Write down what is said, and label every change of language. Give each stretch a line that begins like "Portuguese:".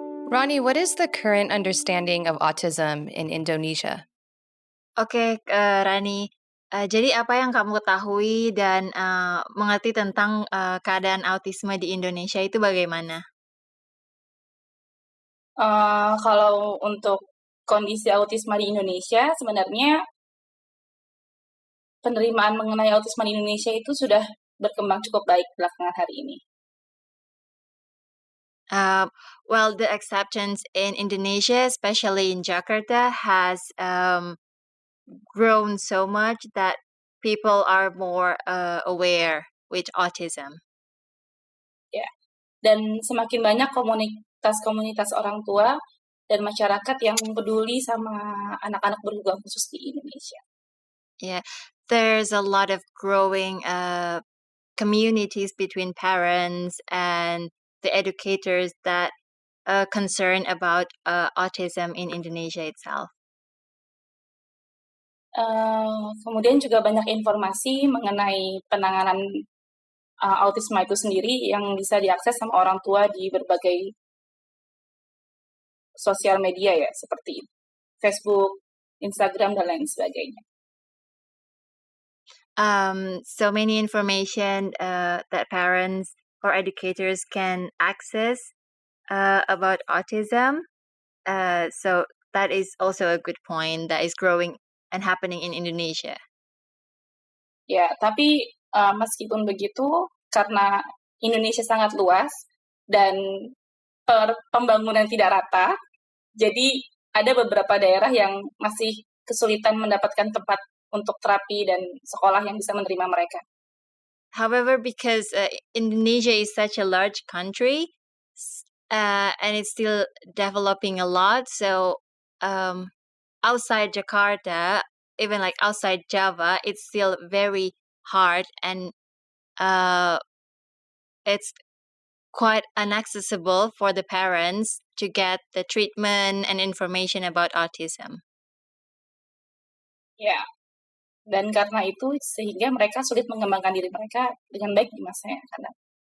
English: Ronnie, what is the current understanding of autism in Indonesia?
Indonesian: Oke, Rani. Jadi apa yang kamu ketahui dan, mengerti tentang, keadaan autisme di Indonesia itu bagaimana? Kalau untuk kondisi autisme di Indonesia, sebenarnya penerimaan mengenai autisme di Indonesia itu sudah berkembang cukup baik belakangan hari ini.
English: Well, the acceptance in Indonesia, especially in Jakarta, has, grown so much that people are more, aware with autism.
Indonesian: Ya, dan semakin banyak komunitas-komunitas orang tua dan masyarakat yang peduli sama anak-anak berkebutuhan khusus di Indonesia.
English: Yeah, there's a lot of growing, communities between parents and the educators that concern about autism in Indonesia itself.
Indonesian: Kemudian juga banyak informasi mengenai penanganan autisme itu sendiri yang bisa diakses sama orang tua di berbagai sosial media ya, seperti Facebook, Instagram, dan lain sebagainya.
English: So many information that parents or educators can access about autism. So that is also a good point that is growing and happening in Indonesia.
Indonesian: Ya, tapi meskipun begitu, karena Indonesia sangat luas dan pembangunan tidak rata, jadi ada beberapa daerah yang masih kesulitan mendapatkan tempat untuk terapi dan sekolah yang bisa menerima mereka.
English: However, because Indonesia is such a large country and it's still developing a lot, so outside Jakarta, even like outside Java, it's still very hard and it's quite inaccessible for the parents to get the treatment and information about autism.
Indonesian: Ya, dan karena itu sehingga mereka sulit mengembangkan diri mereka dengan baik di masa yang akan datang.